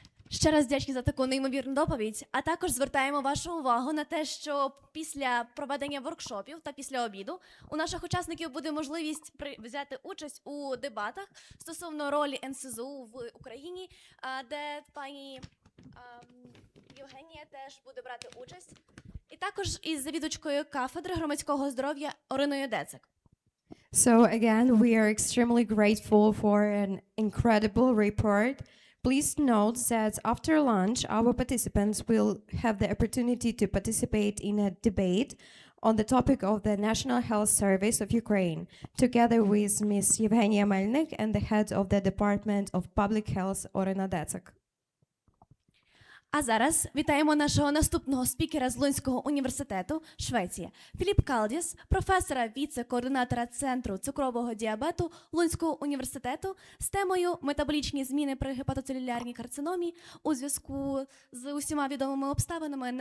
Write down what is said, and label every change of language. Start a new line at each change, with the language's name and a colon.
Ukrainian: Ще раз вдячні за таку неймовірну доповідь, а також звертаємо вашу увагу на те, що після проведення воркшопів та після обіду у наших учасників буде можливість взяти участь у дебатах стосовно ролі НСЗУ в Україні, де пані Євгенія теж буде брати участь, і також із завідувачкою кафедри громадського здоров'я Ориною Децик.
English: So again, we are extremely grateful for an incredible report. Please note that after lunch, our participants will have the opportunity to participate in a debate on the topic of the National Health Service of Ukraine, together with Ms. Yevgenia Melnik and the head of the Department of Public Health, Orina Decek.
Ukrainian: А зараз вітаємо нашого наступного спікера з Лунського університету, Швеція, Філіп Калдіс, професора, віце-координатора Центру цукрового діабету Лунського університету з темою «Метаболічні зміни при гепатоцелюлярній карциномі» у зв'язку з усіма відомими обставинами.